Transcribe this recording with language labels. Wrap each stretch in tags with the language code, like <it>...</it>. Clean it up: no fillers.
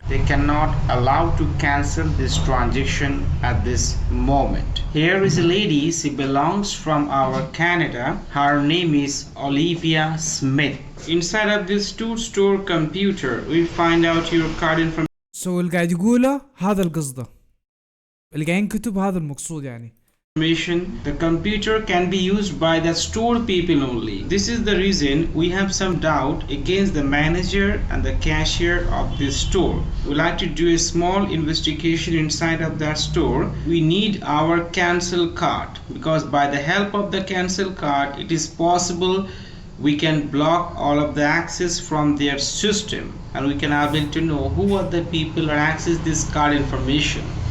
<en>They cannot allow to cancel this transaction at this moment. Here is a lady, she belongs from our Canada. Her name is Olivia Smith. Inside of this two-store computer, we find out your card information.</en> <ar>سو اللي قاعد يقوله هذا القصده، اللي قاعد ينكتب هذا المقصود يعني.</ar> <en>The computer can be used by the store people only. This is the reason we have some doubt against the manager and the cashier of this store. We like to do a small investigation inside of that store. We need our cancel card, because by the help of the cancel card it is possible we can block all of the access from their system, and we can able to know who are the people who access this card information.</en>